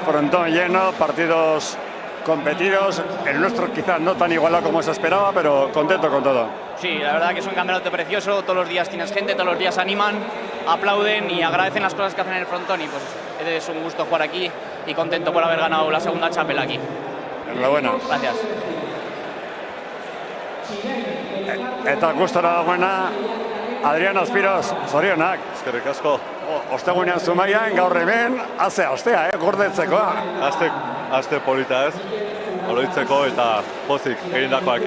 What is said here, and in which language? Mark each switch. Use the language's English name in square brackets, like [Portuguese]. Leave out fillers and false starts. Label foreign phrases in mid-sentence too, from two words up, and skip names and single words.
[Spanish] Frontón lleno, partidos competidos, el nuestro quizás no tan igualado como se esperaba, pero contento con todo. Sí, la verdad que es un campeonato precioso, todos los días tienes gente, todos los días animan, aplauden y agradecen las cosas que hacen en el frontón y pues es un gusto jugar aquí y contento por haber ganado la segunda chapela aquí. Enhorabuena. Gracias. [Basque] Eta gustora dagoena, Adrián Aspiros, zorionak. Eskerrik asko. Ostegunean Zumaian, gaur hemen, astea, gordetzeko. Aste polita ez, oroitzeko eta pozik egindakoakin.